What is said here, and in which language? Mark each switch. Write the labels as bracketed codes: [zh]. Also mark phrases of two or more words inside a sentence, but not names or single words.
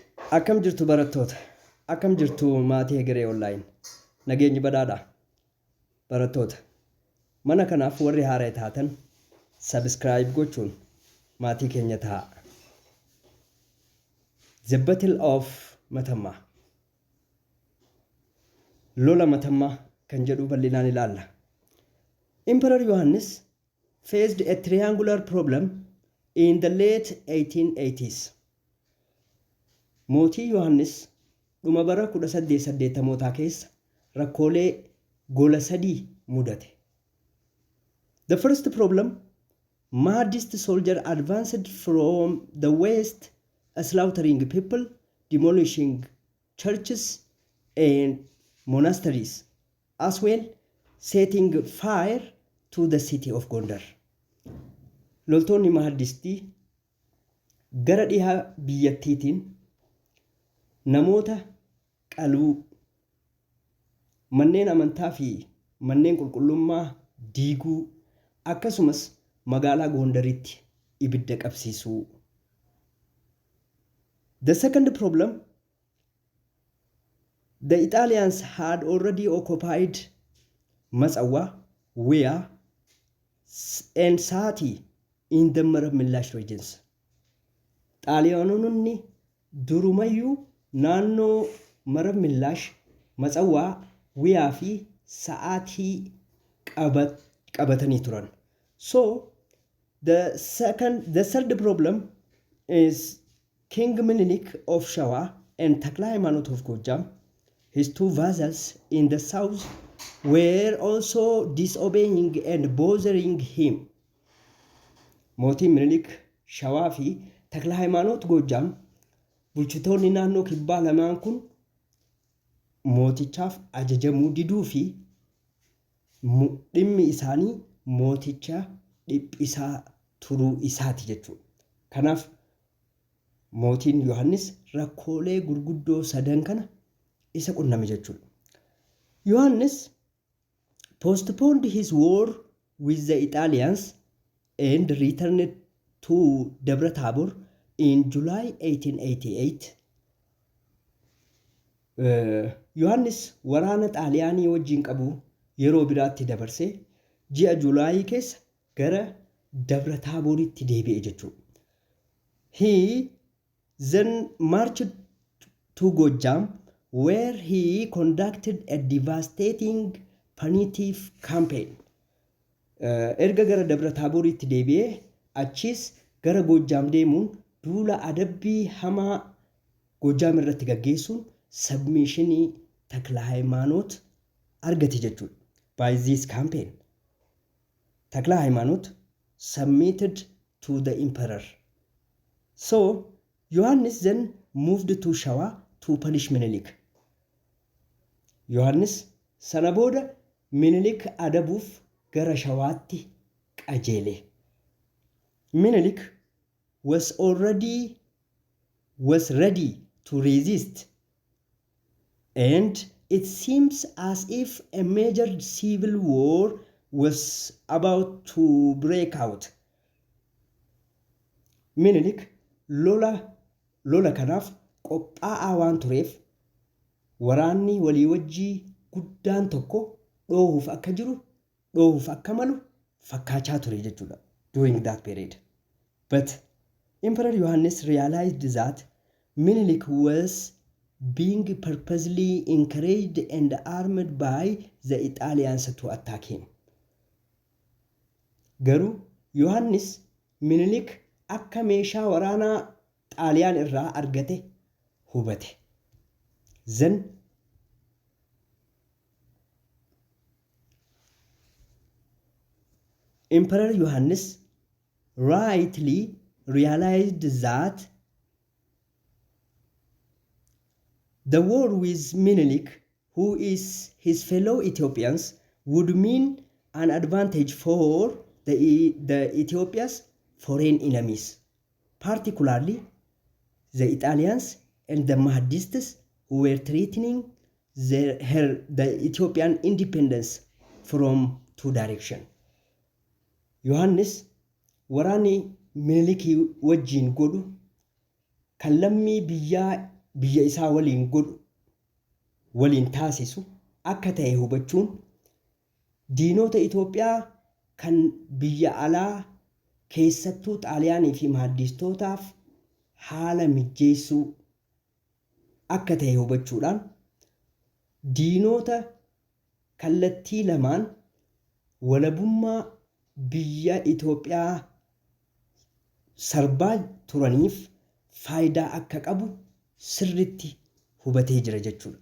[om] Akkam jirtu barattoota. Akkam jirtu maatii Hegeree online. Nageenyi badhaadha. Barattoota. Mana kanaaf warri haaraa taatan subscribe gochuun maatii keenya ta'a. [en] The Battle of Metemma. [om] Lola Metemma kan jedhu bal'inaan ilaalla. [en] Emperor Yohannis faced a triangular problem in the late 1880s. [om] Mootii Yohannis dhuma bara 1880 keessa rakkoolee gola sadii mudate. [en] The first problem, Mahdist soldier advanced from the west, slaughtering people, demolishing churches and monasteries, as well setting fire to the city of Gondar. [om] Loltoonni Mahdistii gara dhihaa biyyattiitiin namoota qaluu, manneen amantaa fi manneen qulqullummaa diiguu, akkasumas magaalaa Gondaritti ibidda qabsiisuu. [en] The second problem, the Italians had already occupied Matsawa, Wea, and Sati in the Maramillash regions. [om] Xaaliyaanonni durumayyuu naannoo Maramillash, Matsawaa, Wiyaa fi Sa'aatii qabatanii turan. [en] So the third problem is King Minilik of Shawa and Takla Haymanot of Gojam, his two vassals in the south, were also disobeying and bothering him. [om] Mootii Minilik Shawaa fi Takla Haymanot Gojam bulchitoonni naannoo kibbaa lamaan kun mootichaaf ajajamuu diduu fi dhimmi isaanii mooticha dhiphisaa turuu isaati jechuudha. Kanaaf mootiin Yohannis rakkoolee gurguddoo sadan kana isa qunname jechuudha. [en] Yohannis postponed his war with the Italians and returned to Dabra Tabor in July 1888. [om] Yohannis waraana Xaaliyaanii wajjin qabu yeroo biraatti dabarsee ji'a Julaayii keessa gara Dabra Taaboritti deebi'e jechuudha. [en] He then marched to Gojam, where he conducted a devastating punitive campaign. [om] Erga gara Dabra Taaboritti deebi'ee achis gara Gojam deemuun duula adabbii hamaa Gojam irratti gaggeessuun submissionii Takla Haymanot argate jechuudha. [en] By this campaign, Takla Haymanot submitted to the emperor. So Yohannis then moved to Shawa to punish Minilik. [om] Yohannis sana booda Minilik adabuuf gara Shawaatti qajeele. [en] Minilik was ready to resist, and it seems as if a major civil war was about to break out. [om] Minilik lola kanaaf qophaa'aa waan tureef waraanni walii wajjii guddaan tokko dhoohuuf akka malu fakkaachaa ture jechuudha [en] during that period. But Emperor Yohannis realized that Minilik was being purposely encouraged and armed by the Italians to attack him. [om] Garuu Yohannis Minilik akka meeshaa waraanaa Xaaliyaan irraa argate hubate. [en] Then Emperor Yohannis rightly realized that the war with Minilik, who is his fellow Ethiopians, would mean an advantage for the Ethiopia's foreign enemies, particularly the Italians and the Mahdists, who were threatening the Ethiopian independence from two directions. [om] Yohannis waraani Minilikii wajjin godhu kan lammii biyyaa biyya isaa waliin godhu waliin taasisu akka ta'e hubachuun diinota Itoophiyaa kan biyya alaa keessattuu Xaaliyaanii fi mahaddistootaaf haala mijeessuu akka ta'e hubachuudhaan diinota kallattii lamaan walabummaa biyya Itoophiyaa sarbaa turaniif faayidaa akka qabu sirritti hubatee jira jechuudha.